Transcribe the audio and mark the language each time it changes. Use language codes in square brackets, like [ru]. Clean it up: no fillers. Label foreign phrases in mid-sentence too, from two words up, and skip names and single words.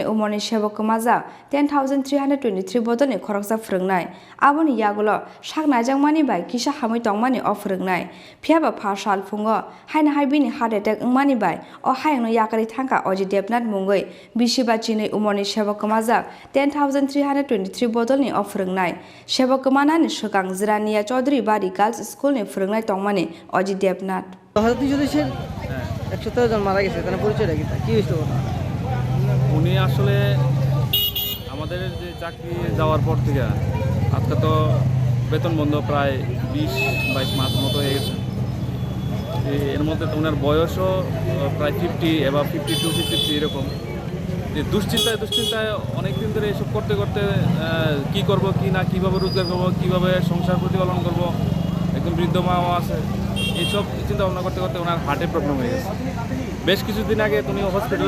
[trp] umorni sebok majak 10323 bodol ni khoroksa phrengnai aboni yagulo sak najangmani bai kisa hamoi tongmani o phrengnai phiaba pha sal fungo haina haibini hade te ngmani bai o hayangno yakari thangka Ajit Devnath mungoi bisibachini umorni sebok majak 10323 bodol ni phrengnai sebok manani sukang Jirania Chaudhary Bari Girls School ni phrengnai tongmani Ajit Devnath [bn] জন মারা গেছে তার পরিচয়টা কি হইছে উনি আসলে আমাদের যে চাকরি যাওয়ার পর থেকে আজকে তো বেতন বন্ধ প্রায় 20-22 মাস মতো হয়ে গেছে এর মধ্যে তো ওনার বয়সও প্রায় 50 এবং 52-53 এরকম যে দুশ্চিন্তায় অনেকদিন ধরে এসব করতে করতে কি করব কি না কিভাবে রোজগার করব কিভাবে সংসার প্রতিপালন করব একদম বৃদ্ধ মাও আছে এইসব চিন্তা ভাবনা করতে করতে ওনার হার্টের প্রবলেম হয়ে গেছে বেশ কিছুদিন আগে উনি হসপিটালে